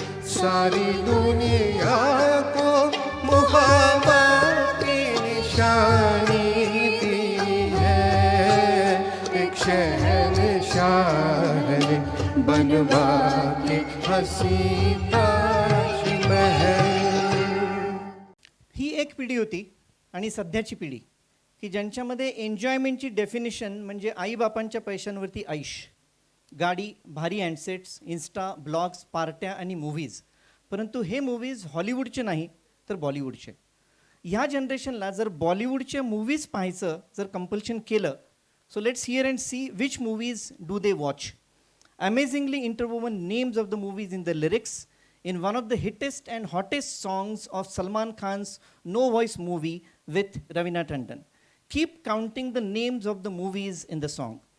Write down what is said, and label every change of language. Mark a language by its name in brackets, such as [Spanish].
[Hindi] सारी दुनिया को मोहब्बत की निशानी दी है। एक शहंशाह ने बनवा के हंसी ताजमहल। [Marathi] ही एक पिढी होती आणि सध्याची पिढी की ज्यांच्यामध्ये एन्जॉयमेंटची डेफिनेशन म्हणजे आईबापांच्या पैशांवरती आयुष, गाडी, भारी हँडसेट्स, इन्स्टा, ब्लॉग्स, पार्ट्या आणि मूव्हीज. परंतु हे मूव्हीज हॉलिवूडचे नाही तर बॉलिवूडचे. ह्या जनरेशनला जर बॉलिवूडचे मूव्हीज पाहायचं जर कंपल्शन केलं, [English] So let's hear and see which movies do they watch. Amazingly interwoven names of the movies in the lyrics in one of the hittest and hottest songs of Salman Khan's No Voice movie with Ravina Tandon. Keep counting the names of the movies in the song.